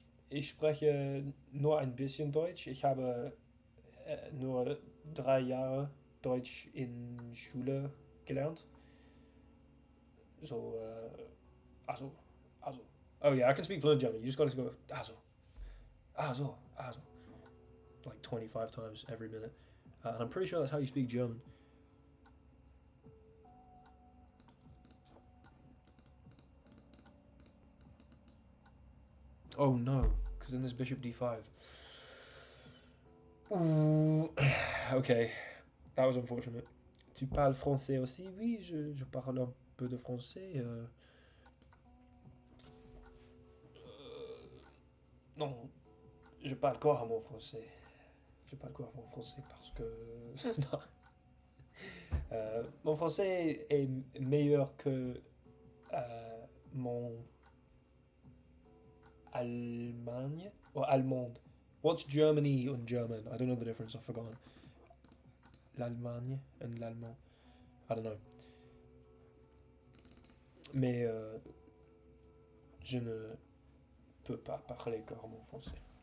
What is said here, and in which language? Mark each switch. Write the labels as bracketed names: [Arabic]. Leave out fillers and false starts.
[German] Ich spreche nur ein bisschen Deutsch. Ich habe nur 3 Jahre Deutsch in Schule gelernt. [English] So, also. Oh yeah, I can speak fluent German. You just got to go, also. Like 25 times every minute. And I'm pretty sure that's how you speak German. Oh no, because then there's bishop d5. Ooh. Okay, that was unfortunate. [French] Tu parles français aussi? Oui, je parle un peu de français. Non, je parle couramment français. Je parle couramment français parce que... non. Mon français est meilleur que mon Allemagne or Allemande. [English] What's Germany and German? I don't know the difference. I've forgotten. L'Allemagne and l'Allemand. I don't know. [French] Mais je ne peux pas parler couramment français.